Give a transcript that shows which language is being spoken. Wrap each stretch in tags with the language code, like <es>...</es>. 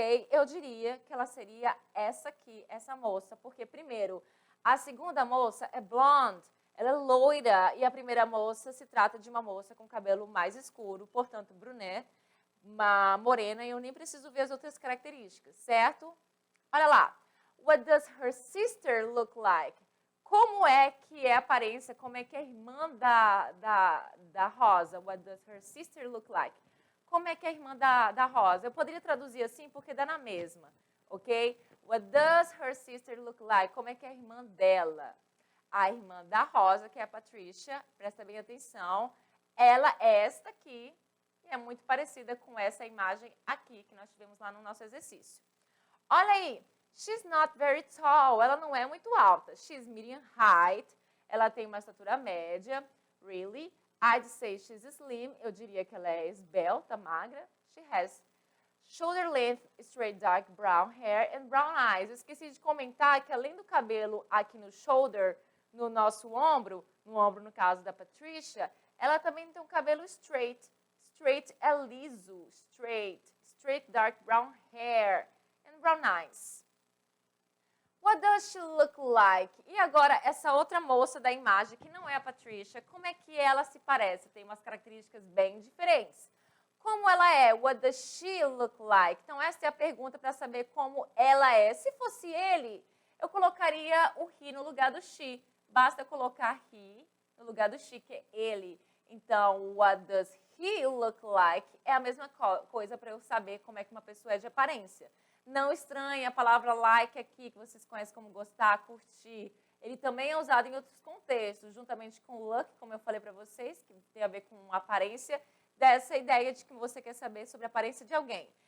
<pt>Eu diria que ela seria essa aqui, essa moça, porque primeiro, a segunda moça é blonde, ela é loira, e a primeira moça se trata de uma moça com cabelo mais escuro, portanto, brunette, uma morena, e eu nem preciso ver as outras características, certo? Olha lá,</pt> <en>what does her sister look like?</en> <pt>Como é que é a aparência, como é que é a irmã da Rosa?</pt> <en>What does her sister look like?</en> <pt>Como é que é a irmã da Rosa? Eu poderia traduzir assim porque dá na mesma, ok?</pt> <en>What does her sister look like?</en> <pt>Como é que é a irmã dela? A irmã da Rosa, que é a Patricia, presta bem atenção, ela é esta aqui, e é muito parecida com essa imagem aqui que nós tivemos lá no nosso exercício. Olha aí,</pt> <en>she's not very tall,</en> <pt>ela não é muito alta.</pt> <en>She's medium height,</en> <pt>ela tem uma estatura média, really.</pt> <en>I'd say she's slim,</en> <pt>eu diria que ela é esbelta, magra.</pt> <en>She has shoulder length, straight dark brown hair and brown eyes.</en> <pt>Eu esqueci de comentar que além do cabelo aqui no shoulder, no nosso ombro, no ombro no caso da Patricia, ela também tem um cabelo straight. Straight é liso,</pt> <en>straight dark brown hair and brown eyes. What does she look like?</en> <pt>E agora, essa outra moça da imagem, que não é a Patricia, como é que ela se parece? Tem umas características bem diferentes. Como ela é?</pt> <en>What does she look like?</en> <pt>Então, essa é a pergunta para saber como ela é. Se fosse ele, eu colocaria o he no lugar do she. Basta colocar he no lugar do she, que é ele.</pt> <en>Então, what does he look like?</en> <pt>É a mesma coisa para eu saber como é que uma pessoa é de aparência. Não estranhe a palavra like aqui, que vocês conhecem como gostar, curtir. Ele também é usado em outros contextos, juntamente com look, como eu falei para vocês, que tem a ver com aparência, dessa ideia de que você quer saber sobre a aparência de alguém.</pt>